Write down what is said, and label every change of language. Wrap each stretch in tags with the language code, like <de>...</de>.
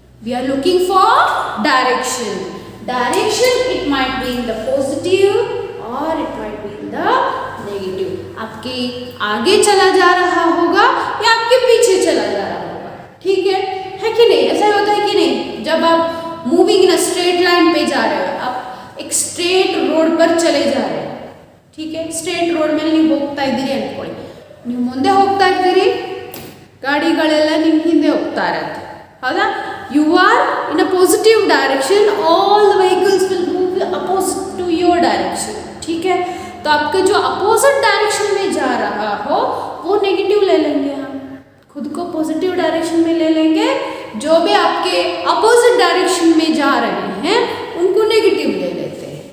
<en>We are looking for direction. Direction it might be in the positive और it might be in the negative.</en> <hi>आपके आगे चला जा रहा होगा या आपके पीछे चला जा रहा होगा। ठीक है कि नहीं? ऐसा होता है कि नहीं? जब आप</hi> <en>moving in straight line</en> <hi>पे जा रहे हो, आप एक स्ट्रेट रोड पर चले जा रहे हो, ठीक है?</hi> <kn>ಸ್ಟ್ರೇಟ್ ರೋಡ್ ಮೇಲೆ ನೀವು ಹೋಗ್ತಾ ಇದ್ದೀರಿ ಅನ್ಕೊಳ್ಳಿ, ನೀವು ಮುಂದೆ ಹೋಗ್ತಾ ಇದ್ದೀರಿ, ಗಾಡಿಗಳೆಲ್ಲ ನಿಮ್ಮ ಹಿಂದೆ ಹೋಗ್ತಾ ಇರುತ್ತೆ, ಹೌದಾ?</kn> <en>You are in a positive direction, all the vehicles will move opposite to your direction.</en> <hi>ठीक है, तो आपके जो अपोजिट डायरेक्शन में जा रहा हो वो नेगेटिव ले लेंगे, हम खुद को पॉजिटिव डायरेक्शन में ले लेंगे, जो भी आपके अपोजिट डायरेक्शन में जा रहे हैं उनको नेगेटिव ले लेते हैं।</hi>